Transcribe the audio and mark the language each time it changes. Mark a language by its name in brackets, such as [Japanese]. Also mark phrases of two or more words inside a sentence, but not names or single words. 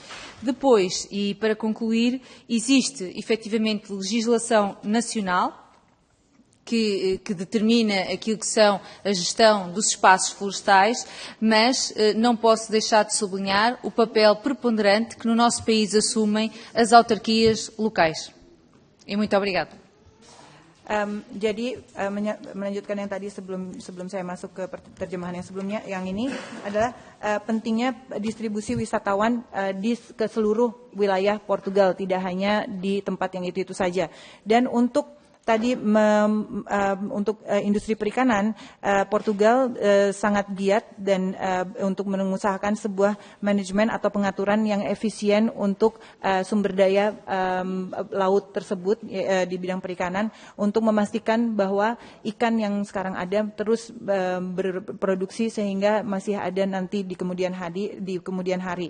[Portuguese] Depois, e para concluir, existe efetivamente legislação nacional que determina aquilo que são a gestão dos espaços florestais, mas não posso deixar de sublinhar o papel preponderante que no nosso país assumem as autarquias locais. E muito obrigado. [Indonesian] Jadi melanjutkan yang tadi sebelum saya masuk ke terjemahan yang sebelumnya, yang ini adalah pentingnya distribusi wisatawan ke seluruh wilayah Portugal, tidak hanya di tempat yang itu saja. Dan untuk tadi untuk industri perikanan, Portugal sangat giat dan untuk mengusahakan sebuah manajemen atau pengaturan yang efisien untuk sumber daya laut tersebut di bidang perikanan untuk memastikan bahwa ikan yang sekarang ada terus berproduksi sehingga masih ada nanti di kemudian hari.